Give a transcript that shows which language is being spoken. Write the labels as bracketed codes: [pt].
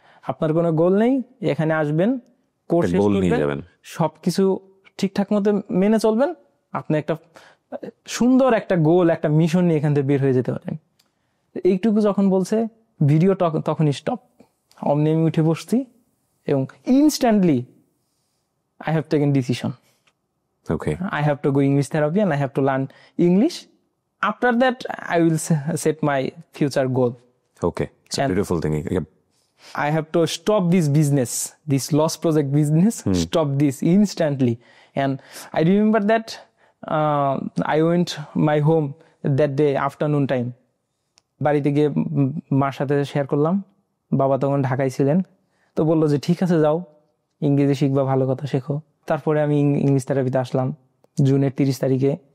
[bn] আপনার কোনো গোল নেই, এখানে আসবেন, কোর্স শেষ করবেন, সবকিছু ঠিকঠাক মতো মেনে চলবেন, আপনি একটা সুন্দর একটা গোল, একটা মিশন নিয়ে এখান থেকে বের হয়ে যেতে পারেন। এইটুকু যখন বলছে, ভিডিও তখনই স্টপ। অমনি আমি উঠে বসছি এবং instantly [en] I have taken decision. Okay. I have to go English therapy and I have to learn English. After that, I will set my future goal. Okay. It's a beautiful thing. Yep. I have to stop this business, this lost project business, stop this instantly. And I remember that I went my home that day afternoon time. [bn] বাড়িতে গিয়ে মার সাথে share করলাম, বাবা তখন ঢাকায় ছিলেন, তো বললো যে ঠিক আছে যাও, ইংরেজি শিখবা, ভালো কথা শেখো। তারপরে আমি ইংলিশ থেরাপিতে আসলাম জুনের 30 তারিখে।